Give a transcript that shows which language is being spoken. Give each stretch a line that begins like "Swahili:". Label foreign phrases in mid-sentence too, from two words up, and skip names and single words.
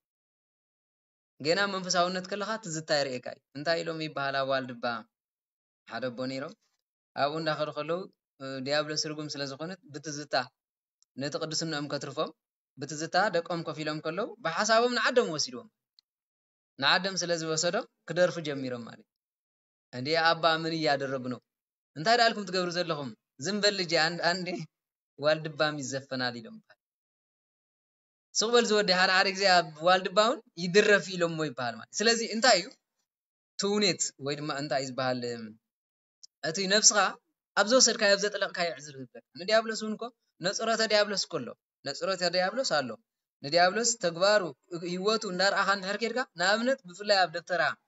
Tigrinya: ገና መንፈሳውነት ከለኻ ትዝታ ይርኤካ እንታይ ኢሎም ይበሃል ኣዋል ድባ ሓደ ቦ ነይሮም ኣብኡ እንዳኸዱ ከለዉ ዲያብሎስ ርጉም ስለ ዝኾነት ብትዝታ ነቲ ቅዱስንኦም ከትርፎም ብትዝታ ደቆም ኮፍ ኢሎም ከለዉ ብሓሳቦም ንዓዶም ወሲድዎም ንዓዶም ስለ ዝወሰዶም ክደርፉ ጀሚሮም ማለት
Amharic: እንዴ ኣባ ምን እያደረጉ ነው
Tigrinya: እንታይ ዳልኩም ትገብሩ ዘለኹም
Amharic: ዝም በል ልጄ አንዴ ዋልድባም ይዘፈናል
Tigrinya: ኢሎም ስቕበል ዝወዲ ሓደ ግዜ ኣብ ዋልድባውን ይድረፍ ኢሎም ሞ ይበሃል ማለት ስለዚ እንታይ እዩ ትውኔት ወይ ድማ እንታይ ዝበሃል እቲ ነፍስኻ ኣብ ዝወሰድካዮ ኣብ ዘጥለቕካዮ ዕዝር ዝብለካ ንዲያብሎስ እውን እኮ ነፅሮተ ዲያብሎስ እኮ ኣሎ ነፅሮተ ዲያብሎስ ኣሎ ንዲያብሎስ ተግባሩ ህይወቱ እንዳርኣኻ እንድሕር ኬድካ ንኣብነት ብፍላይ ኣብ ደብተራ